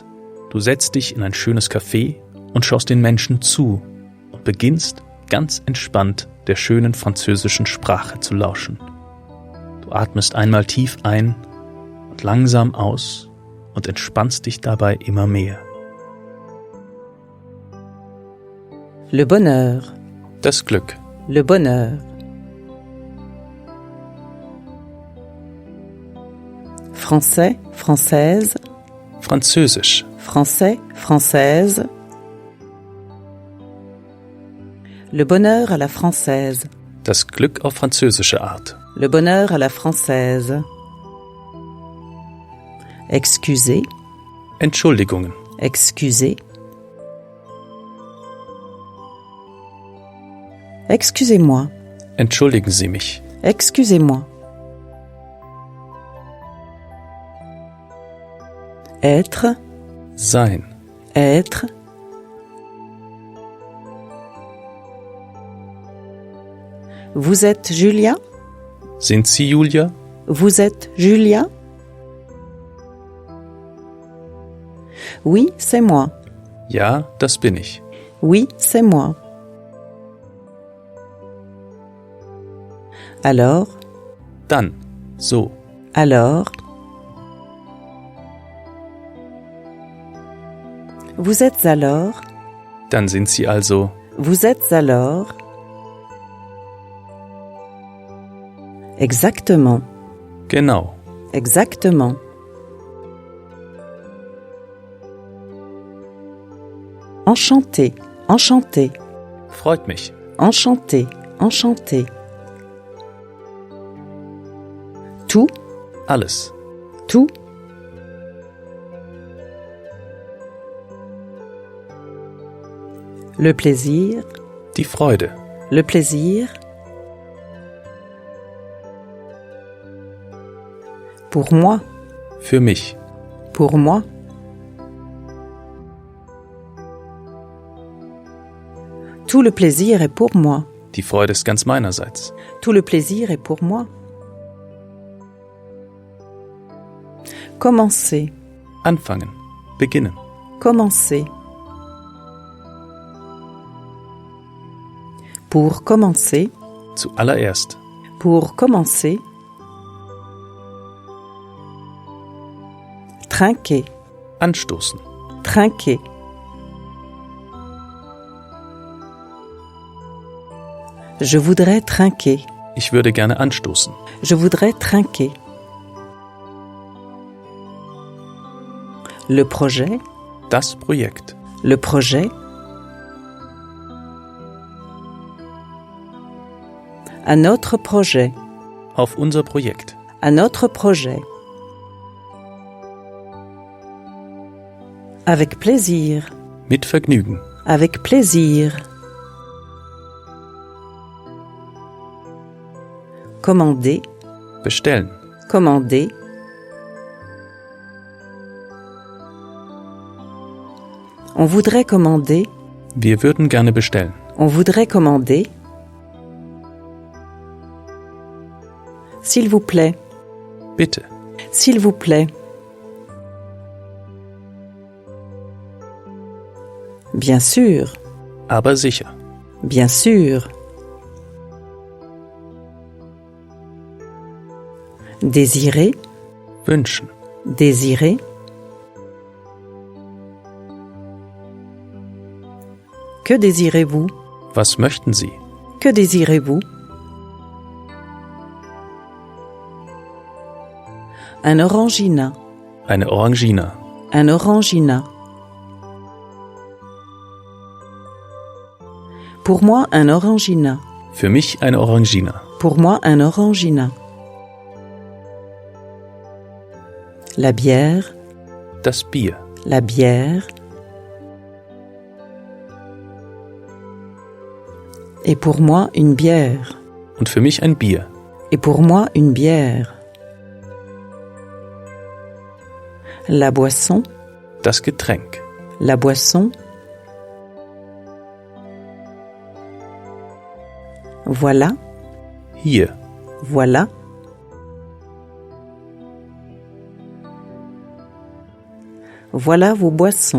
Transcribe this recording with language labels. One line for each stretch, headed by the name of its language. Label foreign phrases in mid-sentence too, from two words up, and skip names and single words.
German: Du setzt dich in ein schönes Café und schaust den Menschen zu und beginnst ganz entspannt der schönen französischen Sprache zu lauschen. Du atmest einmal tief ein und langsam aus und entspannst dich dabei immer mehr.
French: Le bonheur.
German: Das Glück.
French: Le bonheur. Français, française.
German: Französisch.
French: Français, française. Le bonheur à la française.
German: Das Glück auf französische Art.
French: Le bonheur à la française. Excusez.
German: Entschuldigungen.
French: Excusez. Excusez-moi.
German: Entschuldigen Sie mich.
French: Excusez-moi. Être.
German: Sein.
French: Être. Vous êtes Julia?
German: Sind Sie Julia?
French: Vous êtes Julia? Oui, c'est moi.
German: Ja, das bin ich.
French: Oui, c'est moi. Alors?
German: Dann. So.
French: Alors? Vous êtes alors?
German: Dann sind Sie also.
French: Vous êtes alors? Exactement.
German: Genau.
French: Exactement. Enchanté, enchanté.
German: Freut mich.
French: Enchanté, enchanté. Tout,
German: Alles.
French: tout. Le plaisir,
German: Die Freude.
French: le plaisir. Pour moi,
German: Für mich.
French: pour moi. Tout le plaisir est pour moi.
German: Die Freude ist ganz meinerseits.
French: Tout le plaisir est pour moi. Commencer,
German: Anfangen. Beginnen.
French: commencer. Pour commencer,
German: Zuallererst.
French: pour commencer. Trinquer,
German: Anstoßen.
French: trinquer. Je voudrais trinquer.
German: Ich würde gerne anstoßen.
French: Je voudrais trinquer. Le projet,
German: Das Projekt.
French: le projet. À notre projet.
German: Auf unser Projekt.
French: À notre projet. Avec plaisir.
German: Mit Vergnügen.
French: Avec plaisir. Commander.
German: Bestellen.
French: Commander. On voudrait commander.
German: Wir würden gerne bestellen.
French: On voudrait commander. S'il vous plaît.
German: Bitte.
French: S'il vous plaît. Bien sûr.
German: Aber sicher.
French: Bien sûr. Désirer.
German: Wünschen.
French: Désirer. Que désirez-vous?
German: Was möchten Sie?
French: Que désirez-vous? Un orangina.
German: Eine Orangina.
French: Un orangina. Pour moi, un orangina.
German: Für mich eine Orangina.
French: Pour moi, un orangina. La bière.
German: Das Bier.
French: La bière. Et pour moi, une bière.
German: Und für mich ein Bier.
French: Et pour moi, une bière. La boisson.
German: Das Getränk.
French: La boisson. Voilà.
German: Hier.
French: Voilà. Voilà vos boissons.